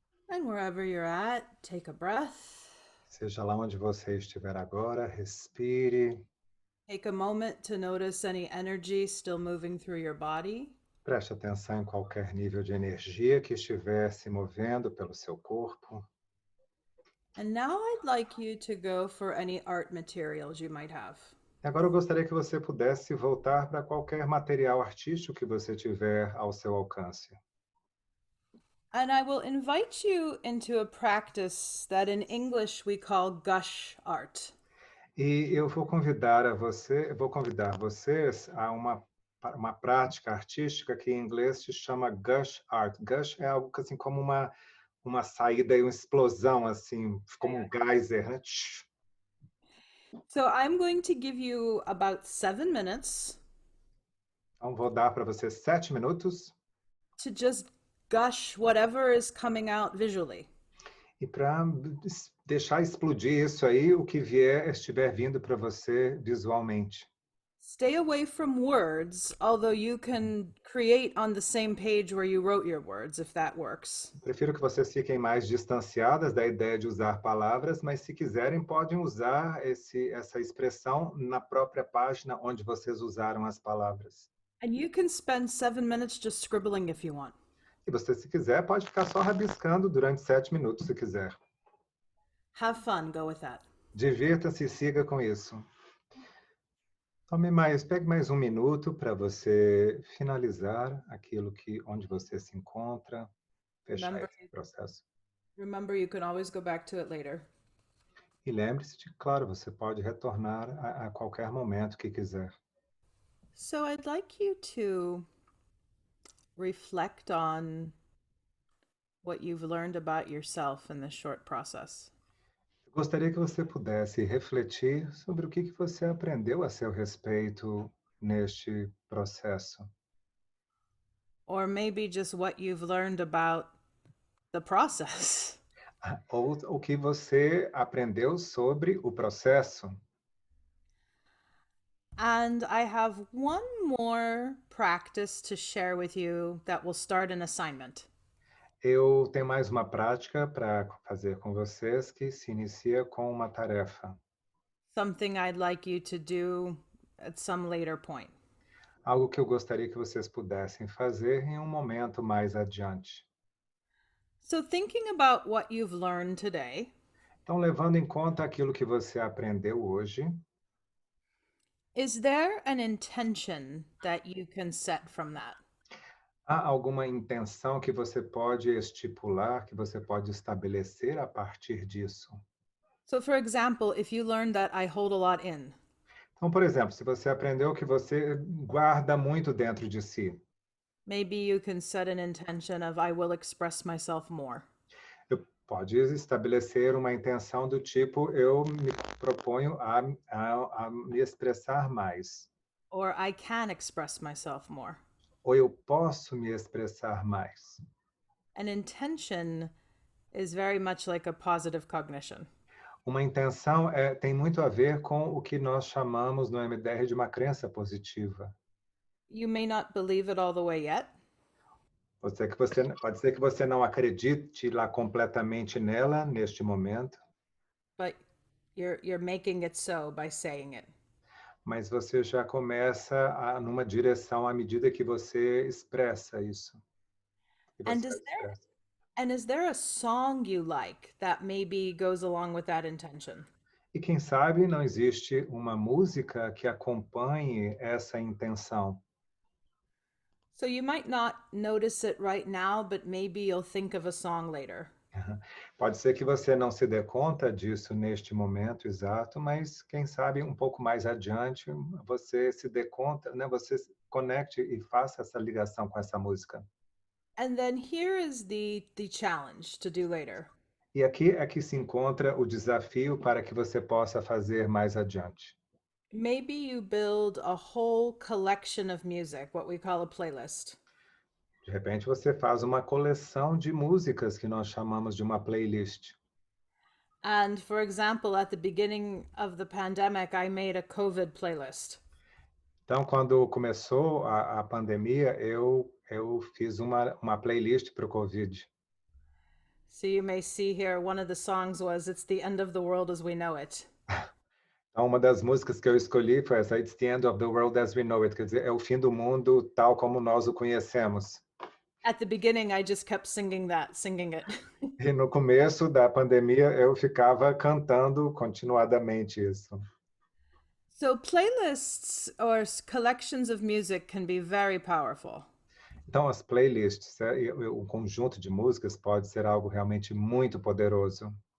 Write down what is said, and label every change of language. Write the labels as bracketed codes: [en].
[en] And wherever you're at, take a breath. [pt] Seja lá onde você estiver agora, respire. [en] Take a moment to notice any energy still moving through your body. [pt] Preste atenção em qualquer nível de energia que estiver se movendo pelo seu corpo. [en] And now I'd like you to go for any art materials you might have. [pt] Agora eu gostaria que você pudesse voltar para qualquer material artístico que você tiver ao seu alcance. [en] And I will invite you into a practice that in English we call gush art. [pt] E eu vou convidar vocês a uma prática artística que em inglês se chama gush art. Gush é algo que, assim como uma saída e uma explosão, assim, como um geyser, né? [en] So I'm going to give you about 7 minutes [pt] Então, vou dar para vocês 7 minutos [en] to just gush whatever is coming out visually. [pt] e para deixar explodir isso aí, o que estiver vindo para você visualmente. [en] Stay away from words, although you can create on the same page where you wrote your words if that works. [pt] Prefiro que vocês fiquem mais distanciadas da ideia de usar palavras, mas se quiserem, podem usar essa expressão na própria página onde vocês usaram as palavras. [en] And you can spend 7 minutes just scribbling if you want. [pt] E você, se quiser, pode ficar só rabiscando durante 7 minutos, se quiser. [en] Have fun, go with that. [pt] Divirta-se e siga com isso. Pegue mais um minuto para você finalizar onde você se encontra, fechar esse processo. [en] Remember, you can always go back to it later. [pt] E lembre-se de, claro, você pode retornar a qualquer momento que quiser. [en] So I'd like you to reflect on what you've learned about yourself in this short process. [pt] Eu gostaria que você pudesse refletir sobre o que você aprendeu a seu respeito neste processo. [en] Or maybe just what you've learned about the process. [pt] Ou o que você aprendeu sobre o processo. [en] And I have one more practice to share with you that will start an assignment. [pt] Eu tenho mais uma prática para fazer com vocês que se inicia com uma tarefa. [en] Something I'd like you to do at some later point. [pt] Algo que eu gostaria que vocês pudessem fazer em um momento mais adiante. [en] So, thinking about what you've learned today, [pt] Então, levando em conta aquilo que você aprendeu hoje, [en] is there an intention that you can set from that? [pt] há alguma intenção que você pode estipular, que você pode estabelecer a partir disso? [en] So, for example, if you learned that I hold a lot in, [pt] Então, por exemplo, se você aprendeu que você guarda muito dentro de si, [en] maybe you can set an intention of I will express myself more. [pt] pode estabelecer uma intenção do tipo, eu me proponho a me expressar mais. [en] Or I can express myself more. [pt] Ou eu posso me expressar mais. [en] An intention is very much like a positive cognition. [pt] Uma intenção tem muito a ver com o que nós chamamos no MDR de uma crença positiva. [en] You may not believe it all the way yet, [pt] Pode ser que você não acredite lá completamente nela neste momento, [en] but you're making it so by saying it. [pt] mas você já começa numa direção à medida que você expressa isso. Que [en] And [pt] você [en] is there [pt] expressa. [en] and is there a song you like that maybe goes along with that intention? [pt] E quem sabe não existe uma música que acompanhe essa intenção. [en] So you might not notice it right now, but maybe you'll think of a song later. [pt] Pode ser que você não se dê conta disso neste momento exato, mas quem sabe um pouco mais adiante você se dê conta, né? Você se conecte e faça essa ligação com essa música. [en] And then here is the challenge to do later. [pt] E aqui é que se encontra o desafio para que você possa fazer mais adiante. [en] Maybe you build a whole collection of music, what we call a playlist. [pt] De repente você faz uma coleção de músicas que nós chamamos de uma playlist. [en] And for example, at the beginning of the pandemic, I made a COVID playlist. [pt] Então, quando começou a pandemia, eu fiz uma playlist para o Covid. [en] So you may see here one of the songs was It's the End of the World as We Know It. [pt] Então, uma das músicas que eu escolhi foi essa, [en] It's the End of the World as We Know It, [pt] quer dizer, é o fim do mundo tal como nós o conhecemos. [en] At the beginning, I just kept singing it. [pt] E no começo da pandemia, eu ficava cantando continuadamente isso. [en] So playlists or collections of music can be very powerful. [pt] Então, as playlists, o conjunto de músicas pode ser algo realmente muito poderoso.